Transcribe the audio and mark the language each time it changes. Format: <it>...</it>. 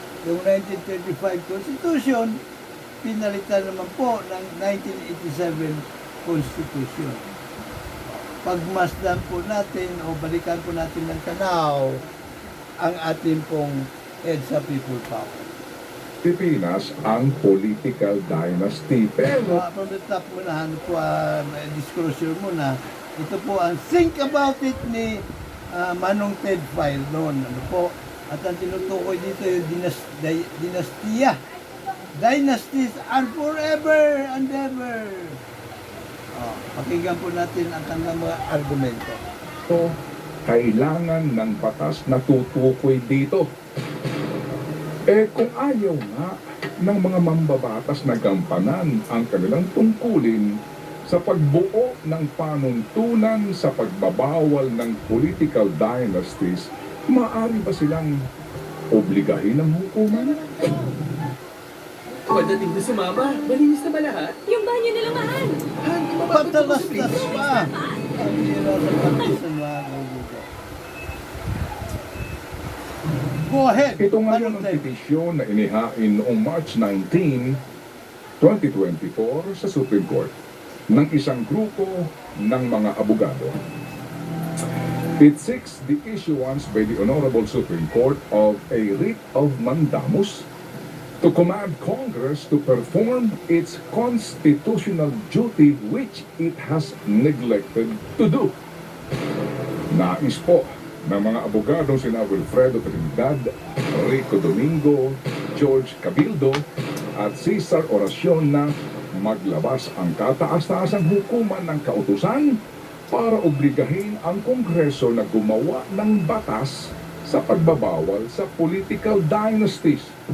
<tl>Yung 1935 Constitution, pinalitan naman po ng 1987 Constitution. Pagmasdan po natin o balikan po natin ng tanaw ang ating pong EDSA People Power. Pilipinas ang political dynasty. Pero</tl> <en>From the top</en> <tl>muna, ano po, disclosure muna, ito po ang Think About It ni Manong Ted File noon. Ano po, at ang tinutukoy dito yung dinastiya.</tl> <en>Dynasties are forever and ever.</en> <tl>Pakinggan po natin ang kanilang mga argumento. kailangan ng batas na tutukoy dito. Kung ayaw nga ng mga mambabatas na gampanan ang kanilang tungkulin sa pagbuo ng panuntunan sa pagbabawal ng political dynasties, maaari ba silang obligahin ng hukuman? Pagdating na si Mama, malinis na ba lahat? Yung banyo nila mahal. Patalastas pa! Ang hirap ng pagkasama.</tl> <en>Go ahead!</en> <tl>Ito nga Manong yung Ted. petisyon na inihain noong March 19, 2024 sa Supreme Court ng isang grupo ng mga abogado.</tl> <en>It seeks the issuance by the Honorable Supreme Court of a writ of mandamus to command Congress to perform its constitutional duty which it has neglected to do.</en> <tl>Nais po ng mga abogadong sina Wilfredo Trinidad, Rico Domingo, George Cabildo at Cesar Oracion na maglabas ang kataas-taasang hukuman ng kautusan para obligahin ang Kongreso na gumawa ng batas sa pagbabawal sa political dynasties.</tl>